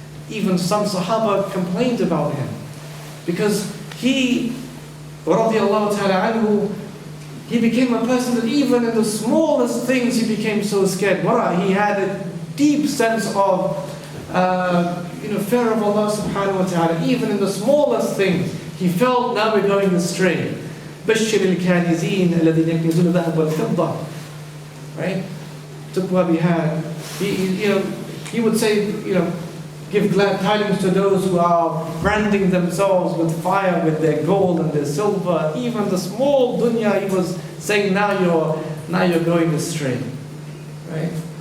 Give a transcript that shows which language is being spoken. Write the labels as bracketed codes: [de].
[en] Even some Sahaba complained about him, because he, radiallahu ta'ala anhu, he became a person that even in the smallest things he became so scared. He had a deep sense of fear of Allah subhanahu wa ta'ala. Even in the smallest things, he felt, now we're going astray. [ar] بشر الكانزين الذين يكنزون الذهب والفضة. [en] Right? Took what we had. He would say, give glad tidings to those who are branding themselves with fire, with their gold and their silver. Even the small dunya, he was saying, now you're going astray. Right?